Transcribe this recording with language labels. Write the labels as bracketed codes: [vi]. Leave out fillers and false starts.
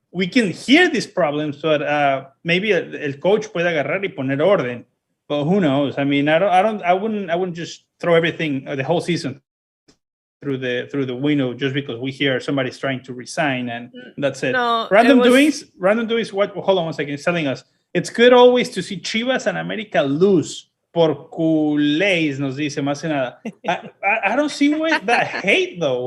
[en] we can hear these problems, but maybe [es] el coach puede agarrar y poner orden. [en] But who knows? I mean, I wouldn't just throw everything the whole season through the window just because we hear somebody's trying to resign and that's it. No, Random doings. What? Hold on one second. It's telling us it's good always to see Chivas and America lose. [es] Por culés, nos dice más que nada. [en] I don't see that hate though.